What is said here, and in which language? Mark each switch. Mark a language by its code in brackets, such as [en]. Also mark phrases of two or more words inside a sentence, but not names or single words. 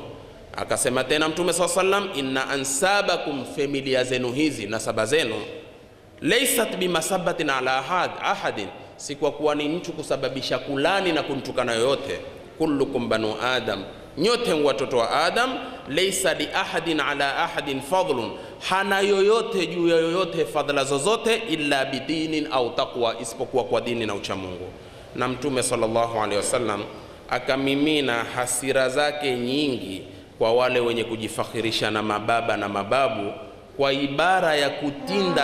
[sw] Akasema tena Mtume [ar] صلى الله عليه وسلم إن أنسابكم, [sw] familia zenu hizi nasaba zenu, [ar] ليست بمسبة على أحد, [sw] si kwa kuwa ni mtu kusababisha kulani na kumtukana yoyote. [ar] كلكم بنو آدم, [sw] nyote watoto wa Adam. [ar] ليس لأحد على أحد فضل, [sw] hana yoyote juu ya yoyote fadhila zozote, [ar] إلا بدين أو تقوى, [sw] isipokuwa kwa dini na ucha Mungu. Na Mtume [ar] صلى الله عليه وسلم [sw] akamimina hasira zake nyingi kwa wale wenye kujifakhirisha na mababa na mababu kwa ibara ya kutinda